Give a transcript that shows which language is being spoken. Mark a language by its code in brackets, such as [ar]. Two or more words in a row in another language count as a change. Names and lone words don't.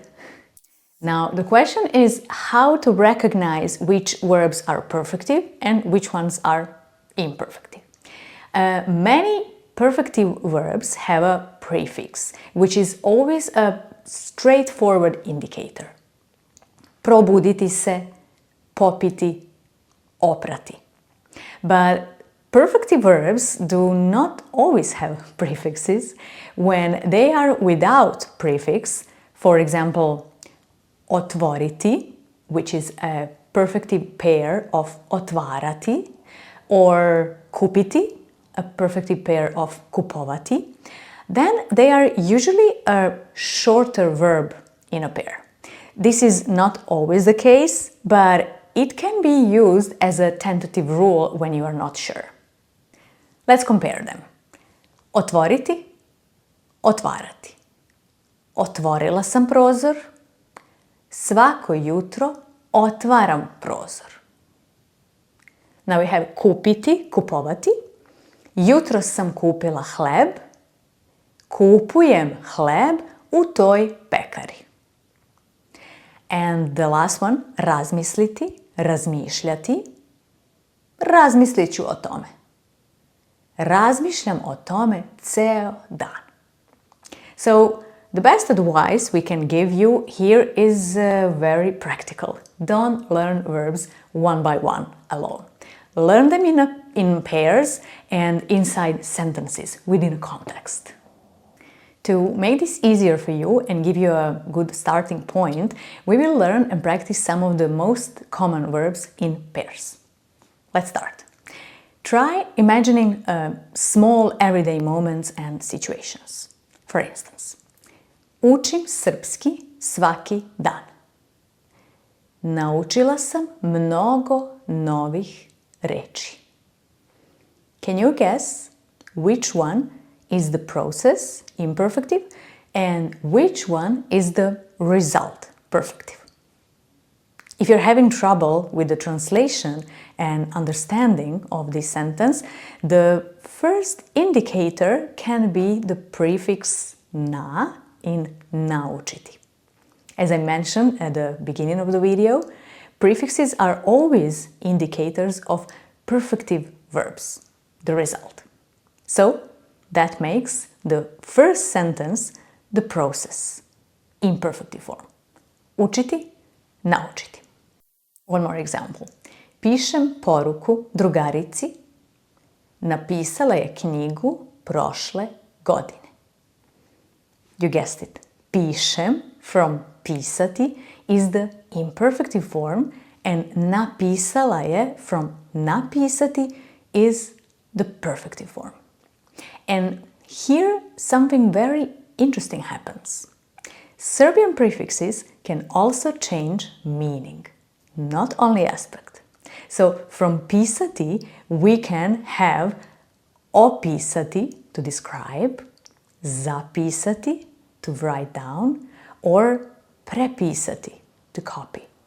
[en] Now, the question is how to recognize which verbs are perfective and which ones are imperfective. Many perfective verbs have a prefix, which is always a straightforward indicator. [sr] Probuditi se, popiti, oprati. [en] But perfective verbs do not always have prefixes. When they are without prefix, for example, otvoriti, which is a perfective pair of otvarati, or kupiti, a perfective pair of kupovati, then they are usually a shorter verb in a pair. This is not always the case, but it can be used as a tentative rule when you are not sure. Let's compare them. [sr] Otvoriti, otvarati. Otvorila sam prozor. Svako jutro otvaram prozor. [en] Now we have [sr] kupiti, kupovati. Jutro sam kupila hleb. Kupujem hleb u toj pekari. [en] And the last one, [sr] razmisliti, razmišljati. Razmislit ću o tome. Razmišljam o tome ceo dan. [en] So, the best advice we can give you here is very practical. Don't learn verbs one by one alone. Learn them in pairs and inside sentences within a context. To make this easier for you and give you a good starting point, we will learn and practice some of the most common verbs in pairs. Let's start. Try imagining small everyday moments and situations. For instance, [sr] učim srpski svaki dan. Naučila sam mnogo novih reči. [en] Can you guess which one is the process, imperfective, and which one is the result, perfective? If you're having trouble with the translation and understanding of this sentence, the first indicator can be the prefix na in NAUČITI. As I mentioned at the beginning of the video, prefixes are always indicators of perfective verbs, the result. So, that makes the first sentence the process, imperfective form. [sr] Učiti, naučiti. [en] One more example. [sr] Pišem poruku drugarici. Napisala je knjigu prošle godine. [en] You guessed it. Pišem from pisati is the imperfective form and [sr] napisala je [en] from napisati is the perfective form. And here something very interesting happens. Serbian prefixes can also change meaning, not only aspect. So from pisati we can have opisati to describe, zapisati to write down, or prepisati to copy.